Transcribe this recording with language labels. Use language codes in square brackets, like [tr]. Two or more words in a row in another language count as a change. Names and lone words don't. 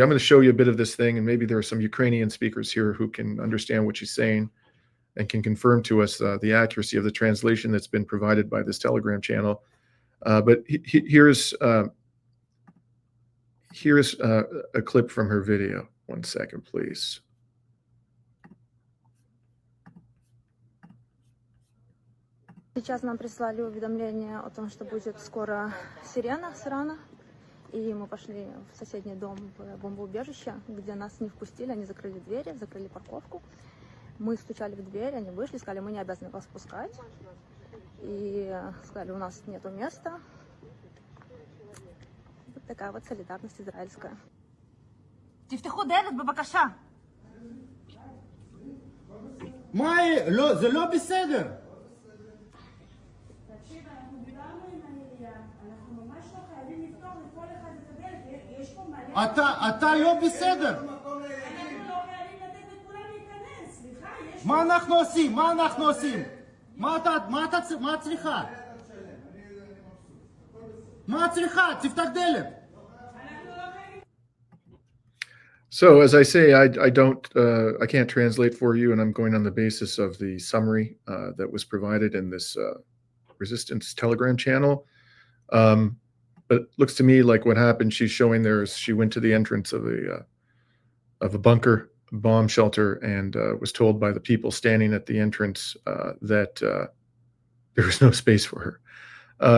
[en] I'm going to show you a bit of this thing, and maybe there are some Ukrainian speakers here who can understand what she's saying and can confirm to us the accuracy of the translation that's been provided by this Telegram channel. But here's a clip from her video. 1 second, please. [ru] Сейчас нам прислали уведомление о том, что будет скоро сирена с Ирана. И мы пошли в соседний дом, в бомбоубежище, где нас не впустили, они закрыли двери, закрыли парковку. Мы стучали в дверь, они вышли, сказали, мы не обязаны вас пускать. И сказали, у нас нету места. Вот такая вот солидарность израильская. [he] תפתחו דלת בבקשה. מאי, לא, זה לא בסדר. אתה לא בסדר. מה אנחנו עושים? מה אנחנו עושים? מה את צריכה? מה את צריכה? תפתח דלת. [en] So as I say, I can't translate for you, and I'm going on the basis of the summary that was provided in this resistance Telegram channel. But it looks to me like what happened, she's showing there is she went to the entrance of a bunker bomb shelter and was told by the people standing at the entrance that there was no space for her.